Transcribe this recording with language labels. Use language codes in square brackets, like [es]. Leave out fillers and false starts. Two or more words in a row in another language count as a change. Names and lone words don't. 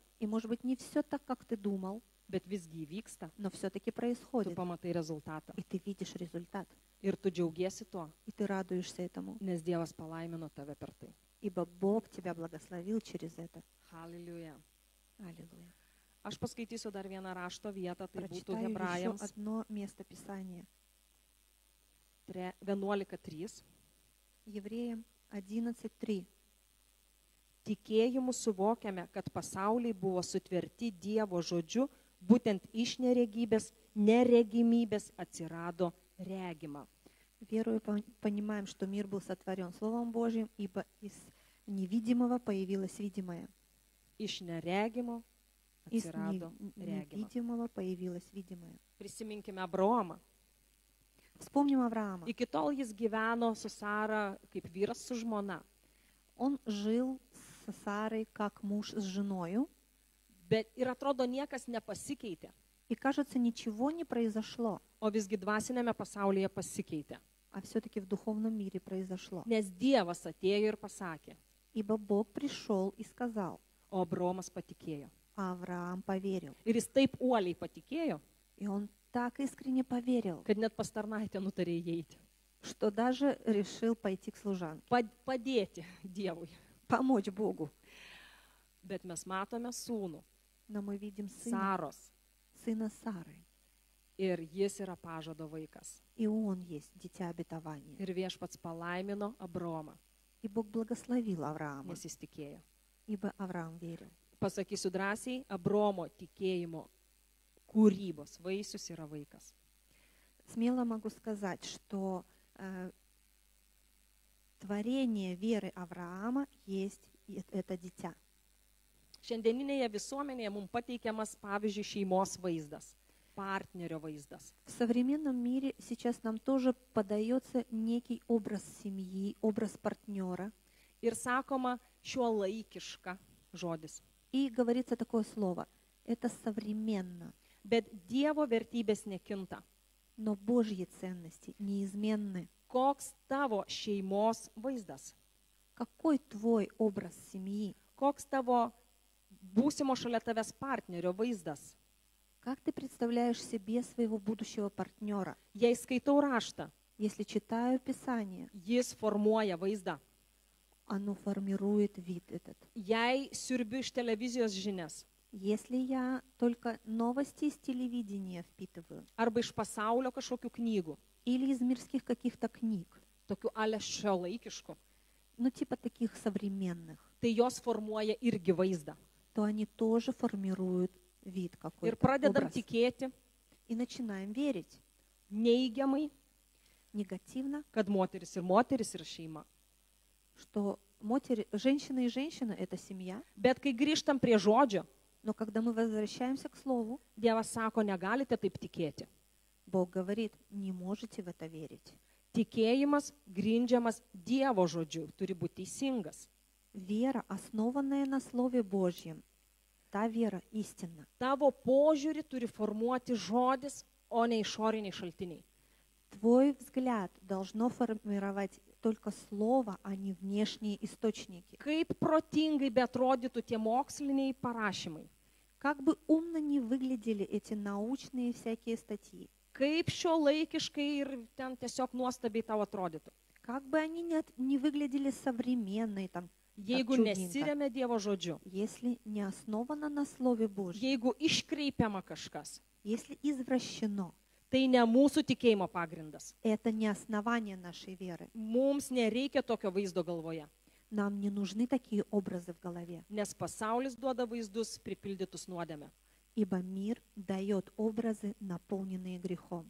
[ru] и может быть не все так, как ты думал, [lt] bet visgi įvyksta, [ru] но все-таки [lt] tu [ru] происходит, [lt] pamatai rezultatą. [ru] и ты видишь результат, [lt] Ir tu džiaugiesi tuo, [ru] и ты радуешься этому, [lt] nes Dievas palaimino tave per tai. [ru] ибо Бог тебя благословил через это. [lt] Halleluja. [ru] Аллилуйя. [lt] Aš paskaitysiu dar vieną rašto vietą, tai būtų [ru] Прочитаю еще [lt] Hebrajams [ru] одно место Писания. 11:3. Евреям 11:3. [lt] Tikėjimu suvokiame, kad pasauliai buvo sutverti Dievo žodžiu, būtent iš neregybės, neregimybės atsirado regima. [ru] Верую, понимаем, что мир был сотворен Словом Божьим, ибо из невидимого появилось видимое. [lt] Iš neregimo [ru] Из [lt] atsirado regima. [ru] невидимого появилось видимое. [lt] Prisiminkime Abraomą. [ru] Вспомним Авраама. [lt] Iki tol jis gyveno su Sara kaip vyras su žmona. [ru] Он жил с Сарой как муж с женою, [lt] Bet ir atrodo niekas nepasikeitė, [ru] и, кажется, ничего не произошло, [lt] o visgi dvasinėme pasaulyje pasikeitė. [ru] а все-таки в духовном мире произошло. [lt] Nes Dievas atėjo ir pasakė, [ru] Ибо Бог пришел и сказал, [lt] o Abraomas patikėjo. [ru] а Авраам поверил. [lt] Ir jis taip uoliai patikėjo, [ru] И он так искренне поверил, [lt] kad net pas tarnaitę nutarė įeiti. [ru] что даже решил пойти к служанке, [lt] Padėti Dievui. [ru] помочь Богу. [lt] Bet mes matome sūnų, [ru] Но мы видим [lt] Saros, [ru] сына Сары, [lt] ir jis yra pažado vaikas. [ru] и он есть дитя обетования. [lt] Ir viešpats palaimino Abraomą, [ru] И Бог благословил Авраама, [lt] nes jis tikėjo. [ru] ибо Авраам верил. [lt] Pasakysiu drąsiai, Abraomo tikėjimo kūrybos vaisius yra vaikas. [ru] Смело могу сказать, что творение веры Авраама есть это дитя. [lt] Šiandieninėje visuomenėje mums pateikiamas, pavyzdžiui, šeimos vaizdas, partnerio vaizdas. [ru] В современном мире сейчас нам тоже подается некий образ семьи, образ партнера. [lt] Ir sakoma, šiuolaikiška žodis. [ru] И говорится такое слово. Это современно. [lt] Bet Dievo vertybės nekinta. [ru] Но Божьи ценности неизменны. [lt] Koks tavo šeimos vaizdas? [ru] Какой твой образ семьи? [lt] Koks tavo būsimo šalia tavęs partnerio vaizdas? [ru] Как ты представляешь себе своего будущего партнера? [lt] Jei skaitau raštą, [ru] Если читаю Писание, [lt] jis formuoja vaizdą. [ru] оно формирует вид этот. [lt] Jei siurbiu iš televizijos žinias, [ru] Если я только новости из телевидения впитываю, [lt] arba iš pasaulio kažkokių knygų, [ru] или из мирских каких-то книг, [lt] tokių ale šiuolaikiškų, [ru] ну типа таких современных, [lt] tai jos formuoja irgi vaizdą. [ru] то они тоже формируют вид [lt] Ir [ru] какой-то, [lt] pradedam [ru] образ. [lt] tikėti [ru] И начинаем верить [lt] neigiamai, [ru] негативно, [lt] kad moteris yra šeima. [ru] что женщина и женщина – это семья. [lt] Bet kai grįžtam prie žodžio, [ru] Но когда мы возвращаемся к Слову, [lt] Dievas sako, negalite taip tikėti. [ru] Бог говорит, не можете в это верить. [lt] Tikėjimas grindžiamas Dievo žodžiu turi būti teisingas. [ru] Вера, основанная на Слове Божьем, та вера истинна. [lt] Tavo požiūrį turi formuoti žodis, o ne išoriniai šaltiniai. [ru] Твой взгляд должно формировать только Слово, а не внешние источники. [lt] Kaip protingai beatrodytų tie moksliniai parašymai. [ru] Как бы умно ни выглядели эти научные всякие статьи, [lt] Kaip šiuolaikiškai ir ten tiesiog nuostabiai tau atrodytų. [ru] как бы они не выглядели современные, там, [lt] Jeigu [ru] чудненько. [lt] nesiremia Dievo žodžiu, [ru] если не основано на Слове Божьем, [lt] jeigu iškreipiama kažkas, [ru] если извращено, [lt] tai ne mūsų tikėjimo pagrindas. [ru] это не основание нашей веры. [lt] Mums nereikia tokio vaizdo galvoje, [ru] Нам не нужны такие образы в голове, [lt] nes pasaulis duoda vaizdus pripildytus nuodėme. [ru] ибо мир дает образы, наполненные грехом.